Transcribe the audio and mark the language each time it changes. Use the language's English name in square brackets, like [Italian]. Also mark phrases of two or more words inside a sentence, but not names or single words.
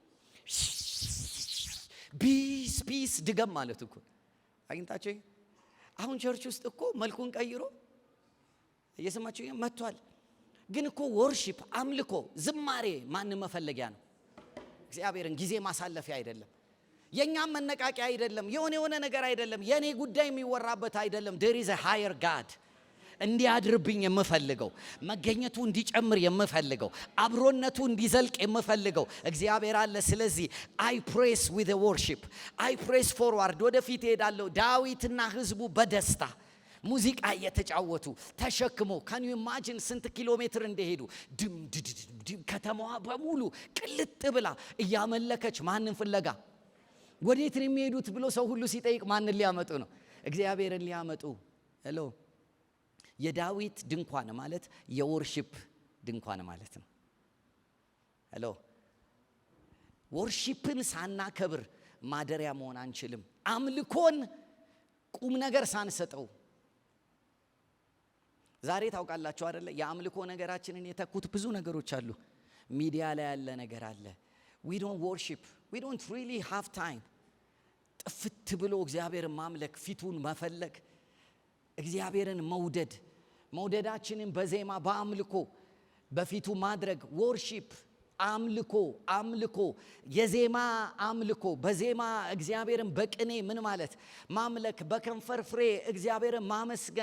[Amharic] ቢስ ድገም ማለት እኮ አግኝታችሁ። አሁን ቸርች ውስጥ እኮ መልኩን ቀይሮ እየሰማችሁ መጥቷል። ግን እኮ ወርሺፕ አምልኮ ዝማሬ ማንም መፈለጊያ ነው። እግዚአብሔርን ጊዜ ማሳለፊያ አይደለም። የኛም መነቃቂያ አይደለም። የሆነ ነገር አይደለም። የኔ ጉዳይ የሚወራበት አይደለም። [English] there is a higher God [Amharic] እንዲያድርብኝ የምፈልገው፣ መገኘቱ እንዲጨምር የምፈልገው፣ አብሮነቱ እንዲዘልቅ የምፈልገው እግዚአብሔር አለ። ስለዚህ [English] I press with the worship, I press forward [Amharic] ወደፊት ሄዳለሁ። ዳዊትና ህዝቡ በደስታ ሙዚቃ እየተጫወቱ ተሸክሞ [English] can you imagine [Amharic] ስንት ኪሎ ሜትር እንደሄዱ? ድም ከተማዋ በሙሉ ቅልጥ ብላ እያመለከች ማንን ፍለጋ? ወዴት ነው የሚሄዱት ብሎ ሰው ሁሉ ሲጠይቅ ማንን ሊያመጡ ነው? እግዚአብሔርን ሊያመጡ። ሄሎ የዳዊት ድንኳን ማለት የወርሺፕ ድንኳን ማለት ነው። ሄሎ ወርሺፕን ሳናከብር ማደሪያ መሆን አንችልም። አምልኮን ቁም ነገር ሳንሰጠው ዛሬ ታውቃላችሁ አይደለ? የአምልኮ ነገራችንን የተኩት ብዙ ነገሮች አሉ። ሚዲያ ላይ ያለ ነገር አለ። [English] we don't worship, we don't really have time [Amharic] ጥፍት ብሎ እግዚአብሔርን ማምለክ፣ ፊቱን መፈለግ፣ እግዚአብሔርን መውደዳችንን በዜማ በአምልኮ በፊቱ ማድረግ። ወርሺፕ አምልኮ የዜማ አምልኮ፣ በዜማ እግዚአብሔርን በቅኔ ምን ማለት ማምለክ፣ በከንፈር ፍሬ እግዚአብሔርን ማመስገን።